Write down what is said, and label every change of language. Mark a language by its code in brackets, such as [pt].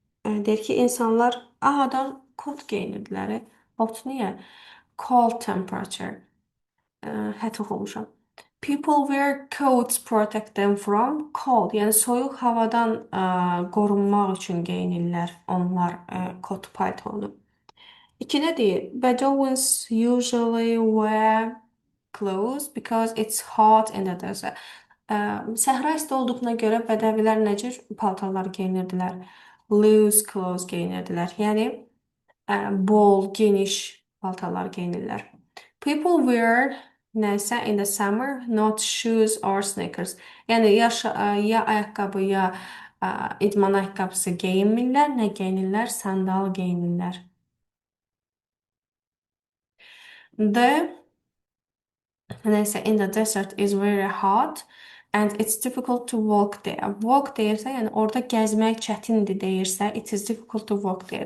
[az] Deyir ki, insanlar ahadan kot geyinirdilər. Hot niyə? [en] Cold temperature. [az] Hətta oxumuşam. [en] People wear coats protect them from cold. [az] Yəni soyuq havadan qorunmaq üçün geyinirlər onlar kot paltonu. 2-də deyir, [en] Bedouins usually wear clothes because it's hot in the desert. [az] Səhra isti olduğuna görə bədəvilər necə paltarlar geyinirdilər? [en] Loose clothes [az] geyinirdilər. Yəni bol, geniş paltarlar geyinirlər. [en] People wear nəsə in the summer, not shoes or sneakers. [az] Yəni ya ayaqqabı, ya idman ayaqqabısı geyinmirlər, nə geyinirlər? Sandal geyinirlər. [en] The Neyse, in the desert is very hot and it's difficult to walk there. [az] Walk deyirsə, yəni orada gəzmək çətindir deyirsə, [en] it is difficult to walk there.